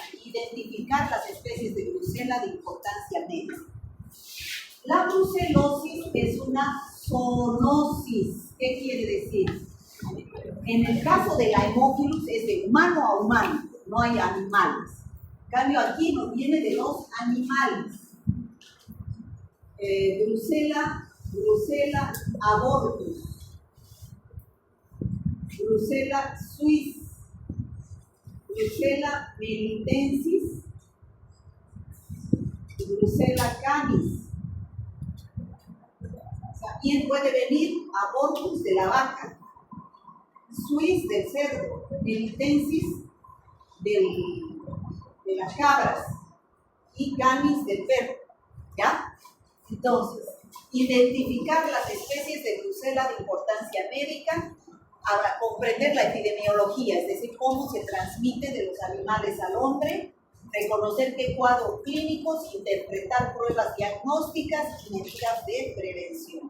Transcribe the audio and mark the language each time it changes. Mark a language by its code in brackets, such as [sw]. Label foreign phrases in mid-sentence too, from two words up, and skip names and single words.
[es] Identificar las especies de Brucella de importancia media. La brucelosis es una zoonosis. ¿Qué quiere decir? En el caso de la Haemophilus es de humano a humano, no hay animales. En cambio aquí nos viene de los animales. Brucella abortus, Brucella suis, Brucella melitensis, Brucella canis. También puede venir abortus de la vaca, suis del cerdo, melitensis de las cabras y canis del perro, ¿ya? Entonces, identificar las especies de Brucella de importancia médica, ahora comprender la epidemiología, es decir, cómo se transmite de los animales al hombre, reconocer qué cuadros clínicos, interpretar pruebas diagnósticas y medidas de prevención.